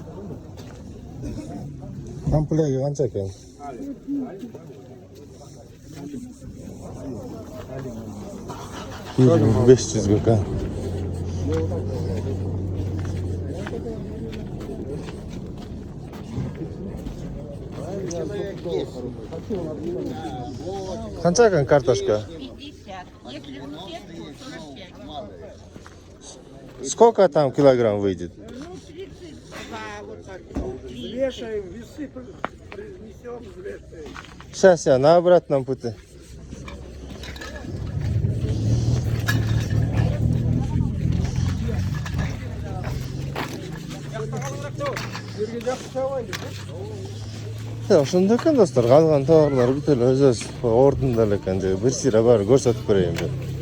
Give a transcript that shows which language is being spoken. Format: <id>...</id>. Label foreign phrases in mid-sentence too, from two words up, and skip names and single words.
<uz>Komplekti qancha ekan? 500 ekan. Qancha ekan kartoshka? 50.</uz> <ru>Если в букет, то 45. Сколько там килограмм выйдет? Ну, 32 вот так. Взвешиваем, весы принесем, взвешиваем. Сейчас я на обратном пути.</ru> <ky>Ya ошондой экен достор, калган товарлар бүт эле өз ордунда эле экен деп бир сыйра баары көрсөтүп берейин деп.</ky>